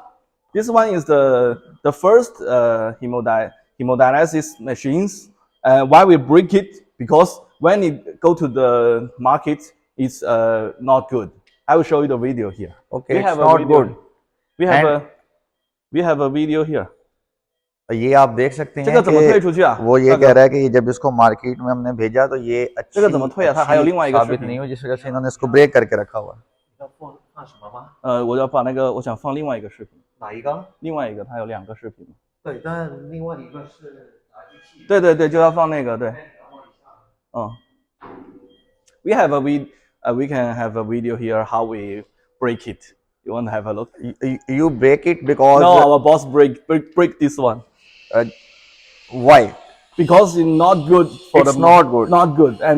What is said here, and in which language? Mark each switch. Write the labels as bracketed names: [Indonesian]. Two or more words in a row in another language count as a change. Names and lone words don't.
[English] This one is the first hemodialysis machines. Why we break it? Because when it go to the market, it's not good. I will show you the video here. Okay, it's not good. We have a video here. [Hindi] ये आप देख सकते हैं कि वो ये कह रहा है कि जब इसको मार्केट में हमने भेजा तो ये अच्छी साबित नहीं हुई, जिस वजह से इन्होंने इसको ब्रेक करके रखा हुआ है। [Chinese] 我要把那个，我想放另外一个视频。哪一个？另外一个，它有2个视频。对，但另外一个是对，就要放那个， [English] 对。We have we can have a video here how we break it. You want to have a look? You break it because no, our boss break this one. Why? Because it's not good for it's not good. Not good, and